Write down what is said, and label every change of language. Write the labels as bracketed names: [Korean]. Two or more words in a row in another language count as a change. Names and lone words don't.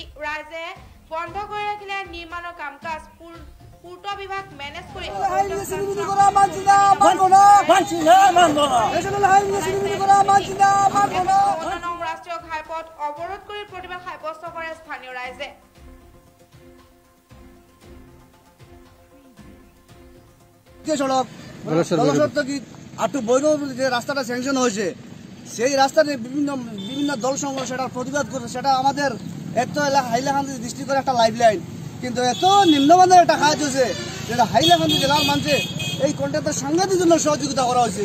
[Assamese] ৰাইজে বন্ধ কৰি ৰাখিলে নিৰ্মাণৰ কাম-কাজ। পূৰ্ত বিভাগ মেনেজ কৰি ৰাষ্ট্ৰীয় ঘাইপথ অৱৰোধ কৰি প্ৰতিবাদ সাব্যস্ত কৰে স্থানীয় ৰাইজে। [Bangla] রাস্তাটা স্যাংশন হয়েছে সেই রাস্তাতে বিভিন্ন দল সংঘ সেটা প্রতিবাদ করছে। সেটা আমাদের এত হাইলাকান্দি ডিস্ট্রিক্টের একটা লাইফ লাইন, কিন্তু এত নিম্নমানের একটা কাজ হয়েছে যেটা হাইলাকান্দি জেলার মানুষে এই কন্ট্রাক্টের সাংঘাতিক জন্য সহযোগিতা করা হয়েছে।